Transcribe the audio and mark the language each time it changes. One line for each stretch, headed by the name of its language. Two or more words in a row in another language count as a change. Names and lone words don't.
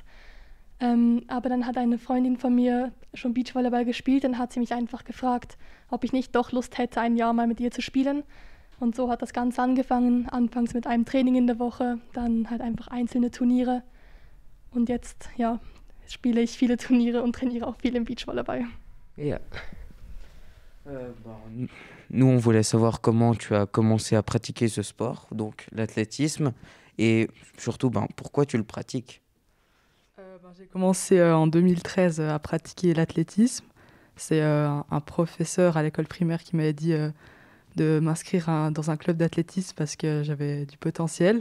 German: Aber dann hat eine Freundin von mir schon Beachvolleyball gespielt und hat sie mich einfach gefragt, ob ich nicht doch Lust hätte, ein Jahr mal mit ihr zu spielen. Und so hat das Ganze angefangen, anfangs mit einem Training in der Woche, dann halt einfach einzelne Turniere. Und jetzt, ja, spiele ich viele Turniere und trainiere auch viel im Beachvolleyball. Ja.
French: Nous, on voulait savoir comment tu as commencé à pratiquer ce sport, donc l'athlétisme, et surtout, pourquoi tu le pratiques? J'ai commencé en 2013 à pratiquer l'athlétisme. C'est un professeur à l'école primaire qui m'avait dit de m'inscrire dans un club d'athlétisme parce que j'avais du potentiel.